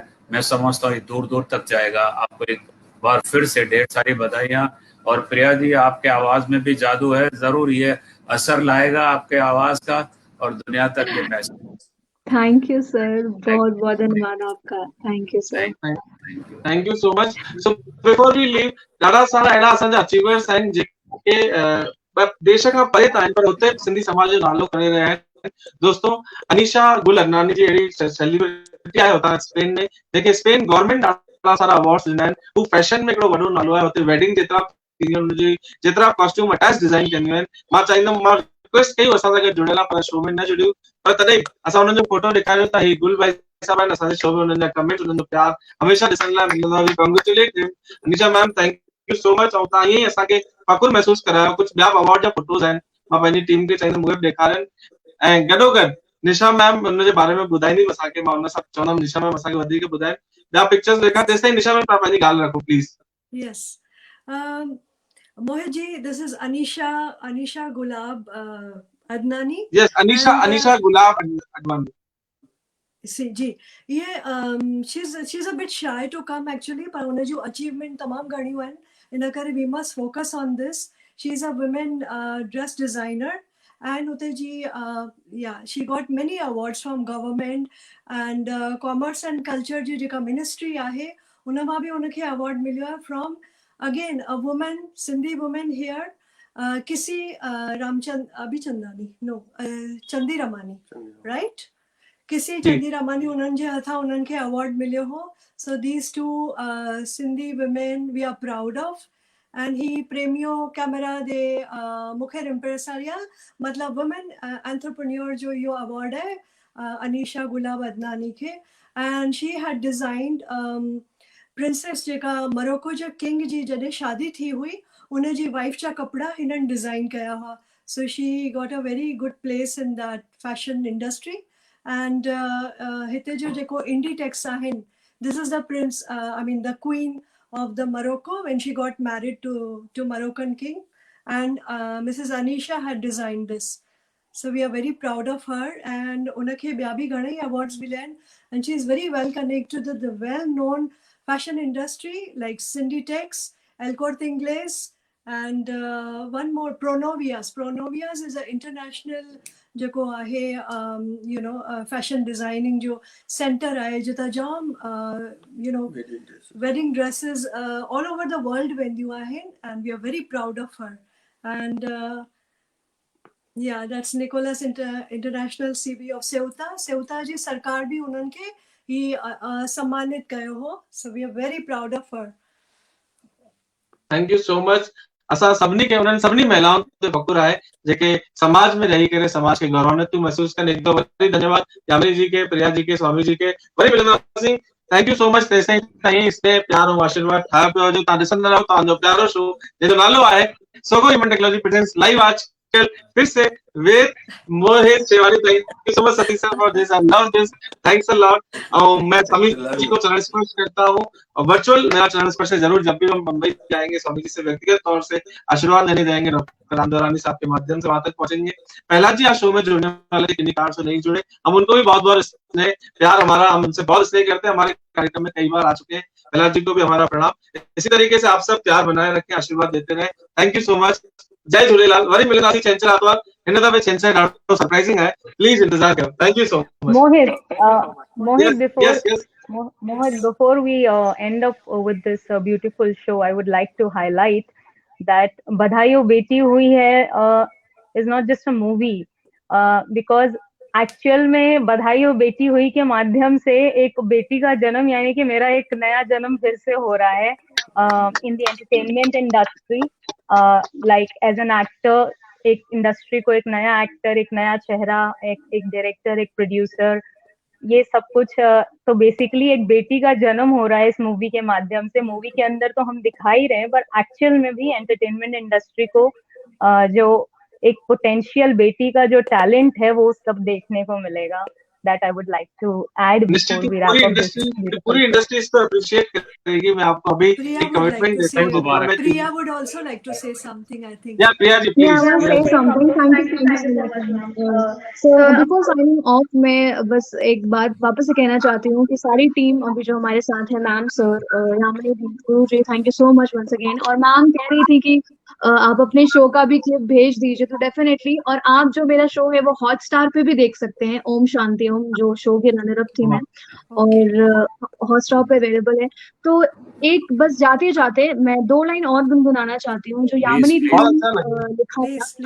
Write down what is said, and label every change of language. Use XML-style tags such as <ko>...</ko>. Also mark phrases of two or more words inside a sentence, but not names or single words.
<hi>मैं समझता हूँ दूर दूर तक जाएगा. आपको एक बार फिर से ढेर सारी बधाइयाँ. और प्रिया जी, आपके आवाज में भी जादू है. जरूर ये असर लाएगा आपके आवाज का और दुनिया तक ये मैसेज.</hi> <en>thank you sir,</en> <hi>बहुत बहुत धन्यवाद आपका.</hi> <en>thank you sir. Thank you so much. So before we leave,</en> <sd>ॾाढा सारा अहिड़ा असांजा अचीवर्स आहिनि जेके देश खां परे आहिनि पर हुते सिंधी समाज जो नालो करे रहिया आहिनि. दोस्तों, अनीशा गुल अदनानी जी अहिड़ी सेलिब्रिटी आहे हुतां स्पेन में, जेके स्पेन गवर्नमेंट ॾाढा सारा अवार्ड्स ॾिना आहिनि. हू फैशन में हिकिड़ो वॾो नालो आहे. हुते वेडिंग जेतिरा</sd> <en>costume attach design</en> <sd>कंदियूं आहिनि. मां चाहींदुमि, मां रिक्वेस्ट कई असां सां गॾु जुड़ियल पर शो में न जुड़ियूं, पर तॾहिं असां हुननि जो फोटो ॾेखारियो त ही गुल भाई साहब आहिनि. असांजे शो में हुननि जा कमेंट, हुननि जो प्यार हमेशा ॾिसण लाइ मिलंदो आहे.</sd> <en>congratulate him. Anisha ma'am, thank you so much.</en> <sd>ऐं तव्हां ईअं ई असांखे फ़ख़ुरु महसूस करायो. कुझु ॿिया अवार्ड जा फोटोज़ आहिनि, मां पंहिंजी टीम खे चाहींदुमि उहे बि ॾेखारनि. ऐं गॾोगॾु निशा मैम हुनजे बारे में ॿुधाईंदी असांखे. मां हुन सां चवंदुमि निशा मैम असांखे वधीक ॿुधाइनि. ॿिया पिक्चर्स ॾेखार. तेसिताईं निशा मैम तव्हां पंहिंजी ॻाल्हि रखो प्लीज़.</sd> <en>Yes. Mohit ji, this is Anisha Gulab Adnani. Yes, Anisha Gulab Adnani. See,</en> <hi>जी, ये</hi> <en>she's a bit shy to come actually,</en> <sd>पर उन्हें जो achievement तमाम घणियूं आहिनि, इन करे</sd> <en>we must focus on this. She's a women dress designer and</en> <sd>उते जी</sd> <en>she got many awards from government and commerce and culture</en> <sd>जी जेका ministry आहे, उन मां बि उनखे award मिलियो आहे</sd> <en>from again a woman, Sindhi woman here.</en> <sd>किसी अभिचंदानी, no, चंदी रमानी, right? किसी चंदी रमानी उन्हनि जे हथां उन्हनि खे अवार्ड मिलियो हो.</sd> <en>So these two Sindhi women we are proud of.</en> <sd>And he premio camera de Mujer Empresarial, मतलब</sd> <en>women entrepreneur</en> <sd>जो यो award है Anisha Gulab Adnani के.</sd> <en>And she had designed princess</en> <sd>जेका मोरक्को जो king जी जॾहिं शादी थी हुई उन जी wife जा कपड़ा हिननि डिजाइन कया हुआ.</sd> <en>So she got a very good place in that fashion industry.</en> <sd>And हिते जो जेको Inditex आहिनि,</sd> <en>this is the prince, the queen of the Morocco when she got married to Moroccan king, and Mrs. Anisha had designed this. So we are very proud of her, and</en> <sd>unake ॿिया बि घणई awards मिले आहिनि,</sd> <en>and she is very well connected to the well-known fashion industry like Inditex, El Corte Inglés, and one more, Pronovias. Pronovias is an international</en> <sd>जेको आहे</sd> <en>you know fashion designing</en> <sd>जो सेंटर आहे जितां जाम</sd> <en>you know wedding dresses all over the world</en> <sd>वेंदियूं आहिनि</sd> <en>and we are very proud of her and yeah that's Nicholas International CB of Ceuta</en> <sd>जी सरकार भी उन्हनि खे ही सम्मानित कयो हो</sd> <en>so we are very proud of her. थैंक यू सो मच।</en> <sd>असां सभिनी खे उन्हनि सभिनी महिलाउनि ते फ़ख़ुरु आहे जेके समाज में रही करे समाज खे गौरवान्वित थियूं महसूस कनि। हिकु वरी धन्यवाद यामिनी जी के, प्रिया जी के, स्वामी जी के। वरी मिलंदासीं।</sd> <en>thank you so much.</en> <sd>तेसिताईं ताईं स्नेह प्यार ऐं आशीर्वाद ठाहियो पियो हुजे। तव्हां ॾिसंदा रहो तव्हांजो प्यारो शो जंहिंजो नालो आहे सोगो ह्यूमन टेक्नोलॉजी प्रेजेंट्स लाइव आजकल फिर से विद मोहित शेवानी।</sd> <en>thank you so much Satish sir for this. I love this. Thanks a lot.</en> <hi>और मैं स्वामी जी को चरण स्पर्श करता हूँ और वर्चुअल मेरा चरण स्पर्श है जरूर। जब भी हम मुंबई जाएंगे स्वामी जी से व्यक्तिगत तौर से आशीर्वाद लेने जाएंगे डॉक्टर रामदेवरानी साहब के माध्यम से वहां तक पहुंचेंगे। पहला जी आज शो में जुड़ने वाले किन्हीं कारण से नहीं जुड़े, हम उनको भी बहुत बहुत स्नेह प्यार हमारा, हम उनसे बहुत स्नेह करते हैं। हमारे कार्यक्रम में कई बार आ चुके हैं। पहला जी को भी हमारा प्रणाम। इसी तरीके से आप सब प्यार बनाए रखें, आशीर्वाद देते रहे।</hi> <en>thank you so much. जय झूलेलाल।</en> <sd>वरी मिलंदासीं छंछरु आर्तवार। हिन दफ़े छंछरु ॾाढो सरप्राइजिंग आहे, प्लीज इंतजार कयो।</sd> <en>thank you so much. Mohit, before we end up with this beautiful show, I would like to highlight that Badhai Ho Beti Hui Hai is not just a movie, because</en> <hi>एक्चुअल में बधाई हो बेटी हुई के माध्यम से एक बेटी का जन्म यानी कि मेरा एक नया जन्म फिर से हो रहा है</hi> <en>in the entertainment industry. like as an actor,</en> <hi>एक इंडस्ट्री को एक नया एक्टर, एक नया चेहरा, एक डायरेक्टर, एक प्रोड्यूसर, ये सब कुछ। तो बेसिकली एक बेटी का जन्म हो रहा है इस मूवी के माध्यम से। मूवी के अंदर तो हम दिखा ही रहे हैं, पर एक्चुअल में भी एंटरटेनमेंट इंडस्ट्री को जो एक पोटेंशियल बेटी का जो टैलेंट है वो सब देखने को मिलेगा।</hi> <en>That I would like to add before we wrap up this.</en> <hi>पूरी इंडस्ट्री इसको अप्रिशिएट करेगी। मैं आपको अभी एक कमिटमेंट देता हूं।</hi> <en>Priya would also like to say something, I think. Yeah, Priya ji, please. Yeah, I want to say something. Thank you so much. So before signing off,</en> <hi>मैं बस एक बात वापस से कहना चाहती हूँ कि सारी टीम अभी जो हमारे साथ है, मैम, सर, यामिनी जी,</hi> <en>thank you so much once again.</en> <hi>और मैम कह रही थी कि आप अपने शो का भी क्लिप भेज दीजिए, तो डेफिनेटली। और आप जो मेरा शो है वो हॉटस्टार पे भी देख सकते हैं, ओम शांति ओम, जो शो के</hi> <en>runner up</en> <hi>थी मैं, और हॉटस्टार पे अवेलेबल है। तो एक बस जाते जाते मैं 2 लाइन और गुनगुनाना चाहती हूँ जो यामिनी दी ने लिखा था।</hi>